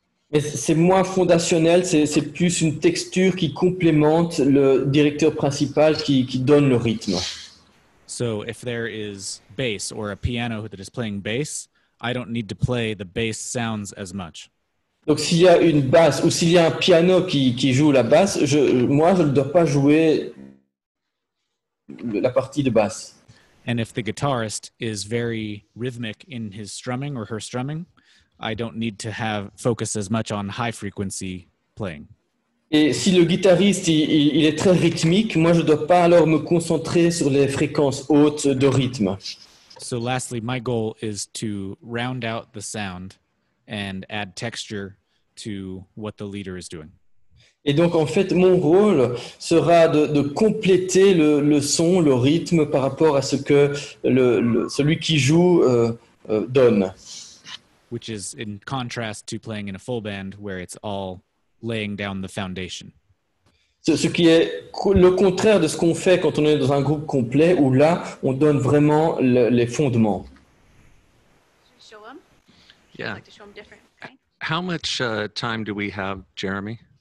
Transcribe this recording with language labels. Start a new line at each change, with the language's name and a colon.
French: Mais c'est moins fondationnel, c'est plus une texture qui complémente le directeur principal qui donne le rythme.
English: So if there is bass or a piano that is playing bass, I don't need to play the bass sounds as much.
French: Donc s'il y a une basse ou s'il y a un piano qui joue la basse, moi je ne dois pas jouer la partie de basse.
English: And if the guitarist is very rhythmic in his strumming or her strumming, I don't need to focus as much on high frequency playing.
French: Et si le guitariste il est très rythmique, moi je ne dois pas alors me concentrer sur les fréquences hautes de rythme.
English: So lastly, my goal is to round out the sound and add texture to what the leader is doing.
French: Et donc en fait mon rôle sera de compléter le son, le rythme par rapport à ce que celui qui joue donne.
English: Which is in contrast to playing in a full band where it's all laying down the foundation.
French: Ce qui est le contraire de ce qu'on fait quand on est dans un groupe complet où là on donne vraiment les fondements.
English: Show them? Yeah. I'd like to show them different. Okay. How much time do we have, Jeremy?